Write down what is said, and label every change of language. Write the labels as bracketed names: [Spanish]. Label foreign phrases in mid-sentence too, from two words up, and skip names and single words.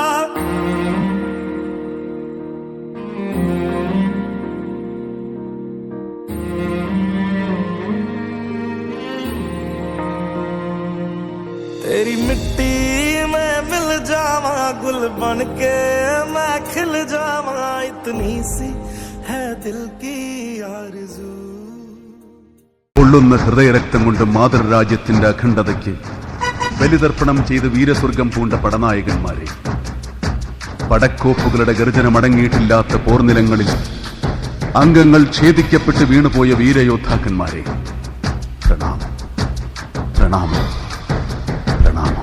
[Hindi] तेरी मिट्टी में मिल जावा गुल बन के मैं खिल जावा इतनी सी है दिल की आरज़ू [Malayalam] പൊള്ളുന്ന ഹൃദയരക്തം കൊണ്ട് മാതൃരാജ്യത്തിന്റെ അഖണ്ഡതയ്ക്ക് ബലിതർപ്പണം ചെയ്ത് വീരസ്വർഗം പൂണ്ട പടനായകന്മാരെ, പടക്കോപ്പുകളുടെ ഗർജനമടങ്ങിയിട്ടില്ലാത്ത പോർനിലങ്ങളിൽ അംഗങ്ങൾ ഛേദിക്കപ്പെട്ട് വീണുപോയ വീരയോദ്ധാക്കന്മാരെ, പ്രണാമം, പ്രണാമം, പ്രണാമം.